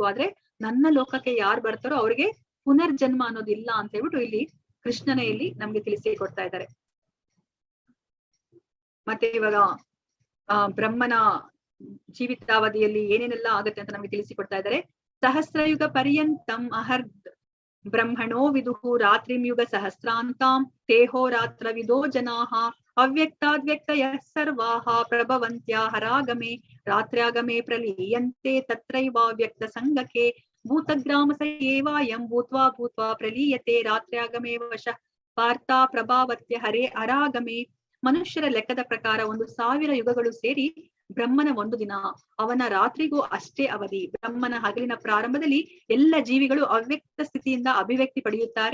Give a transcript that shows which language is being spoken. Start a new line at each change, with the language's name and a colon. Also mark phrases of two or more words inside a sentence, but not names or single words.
Kannada: ಆದ್ರೆ ನನ್ನ ಲೋಕಕ್ಕೆ ಯಾರು ಬರ್ತಾರೋ ಅವ್ರಿಗೆ ಪುನರ್ಜನ್ಮ ಅನ್ನೋದಿಲ್ಲ ಅಂತ ಹೇಳ್ಬಿಟ್ಟು ಇಲ್ಲಿ ಕೃಷ್ಣನೇ ಇಲ್ಲಿ ನಮ್ಗೆ ತಿಳಿಸಿ ಕೊಡ್ತಾ ಇದ್ದಾರೆ. ಮತ್ತೆ ಇವಾಗ ಬ್ರಹ್ಮನ ಜೀವಿತಾವಧಿಯಲ್ಲಿ ಏನೇನೆಲ್ಲ ಆಗತ್ತೆ ಅಂತ ನಮ್ಗೆ ತಿಳಿಸಿಕೊಡ್ತಾ ಇದ್ದಾರೆ.
Sanskrit: ಸಹಸ್ರಯುಗ ಪರ್ಯಂತಂ ಅಹರ್ದ್ ಬ್ರಹ್ಮಣೋ ವಿದುಹು ರಾತ್ರಿಂ ಯುಗ ಸಹಸ್ರಾಂತಾಂ ತೇಹೋ ರಾತ್ರ ವಿದೋ ಜನಾಹ ಅವ್ಯಕ್ತಾದ್ವ್ಯಕ್ತಯ ಸರ್ವಾಹ ಪ್ರಭವಂತ್ಯ ಹರಾಗಮೆ ರಾತ್ರ್ಯಾಗಮೆ ಪ್ರಲೀಯಂತೆ ತತ್ರೈವಾವ್ಯಕ್ತ ಸಂಗಕೆ ಭೂತಗ್ರಾಮ ಸೇವಾಯಂ ಭೂತ್ವಾ ಭೂತ್ವಾ ಪ್ರಲೀಯತೆ ರಾತ್ರ್ಯಾಗಮೆ ವಶ ಪಾರ್ಥ ಪ್ರಭಾವತ್ಯ ಹರೇ ಹರಾಗಮೆ.
Kannada: ಮನುಷ್ಯರ ಲೆಕ್ಕದ ಪ್ರಕಾರ 1000 ಯುಗಗಳು ಸೇರಿ ಬ್ರಹ್ಮನ 1 ದಿನ, ಅವನ ರಾತ್ರಿಗೂ ಅಷ್ಟೇ ಅವಧಿ. ಬ್ರಹ್ಮನ ಹಗಲಿನ ಪ್ರಾರಂಭದಲ್ಲಿ ಎಲ್ಲ ಜೀವಿಗಳು ಅವ್ಯಕ್ತ ಸ್ಥಿತಿಯಿಂದ ಅಭಿವ್ಯಕ್ತಿ ಪಡೆಯುತ್ತಾರೆ.